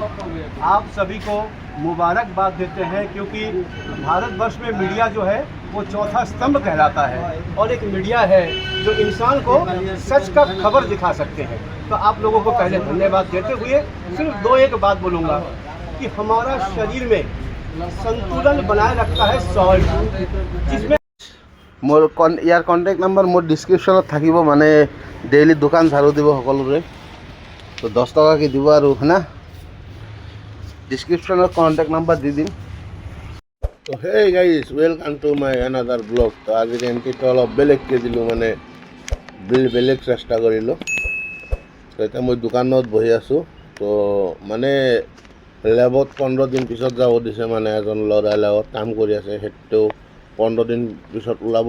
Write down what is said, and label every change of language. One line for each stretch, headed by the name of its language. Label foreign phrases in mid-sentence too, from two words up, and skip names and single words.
Hindi: आप सभी को मुबारकबाद देते हैं, क्योंकि भारतवर्ष में मीडिया जो है वो चौथा स्तंभ कहलाता है और एक मीडिया है जो इंसान को सच का खबर दिखा सकते हैं। तो आप लोगों को पहले धन्यवाद देते हुए सिर्फ एक बात बोलूँगा कि हमारा शरीर में संतुलन बनाए रखता है सॉल्ट, जिसमें
Assamese: मोर यार
English: contact number
Assamese: मोर डिस्क्रिप्शনত থাকিব, মানে ডেইলি দোকান ঝাড়ু দিব সকলোৰে। তো 10 টকাকে দিব আৰু না, ডিস্ক্রিপশনত
English: contact number
Assamese: দি দিম।
English: তো hey guys, welcome to my another blog.
Assamese: তো আজিৰ এন্ট্রিটো অলপ বেলেগকৈ দিলোঁ, মানে বেলেগ চেষ্টা কৰিলোঁ। তো এতিয়া মই দোকানত বহি আছোঁ। তো মানে লেবত 15 দিন পিছত যাব দিছে, মানে এজন ল'ৰাই লেবত কাম কৰি আছে, সেইটো 15 দিন পিছত ওলাব।